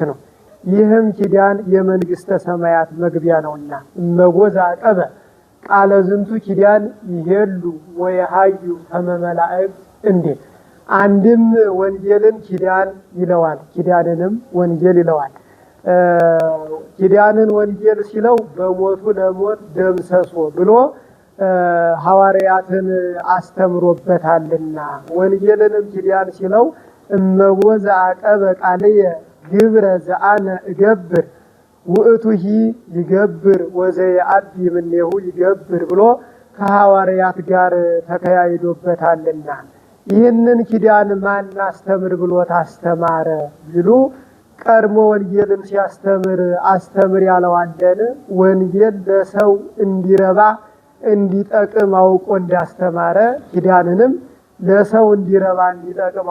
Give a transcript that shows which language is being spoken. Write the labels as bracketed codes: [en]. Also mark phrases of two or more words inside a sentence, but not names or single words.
[am] ነው። ይህም ኪዳን የመንግስተ ሰማያት መግቢያ ነውና [gez] እመጎዛ አቀበ ቃለ ዝንቱ ኪዳን ይሄሉ ወየሃዩ ከመመላእክት [am] እንዴት አንድም ወንጌልን ኪዳን ይለዋል፣ ኪዳንንም ወንጌል ይለዋል። ኪዳንን ወንጌል ሲለው [gez] በሞቱ ለሞት ደምሰሶ [am] ብሎ ሐዋርያትን አስተምሮበታልና ወንጌልንም ኪዳን ሲለው [gez] እመጎዛ አቀበ ቃልየ ግብረ ዘአነ እገብር ውእቱሂ ይገብር ወዘየአቢ እምኔሁ ይገብር [am] ብሎ ከሐዋርያት ጋር ተከያይዶበታልና ይህንን ኪዳን ማን አስተምር ብሎት አስተማረ ቢሉ ቀድሞ ወንጌልን ሲያስተምር አስተምር ያለው አለን። ወንጌል ለሰው እንዲረባ እንዲጠቅም አውቆ እንዳስተማረ ኪዳንንም ለሰው እንዲረባ እንዲጠቅም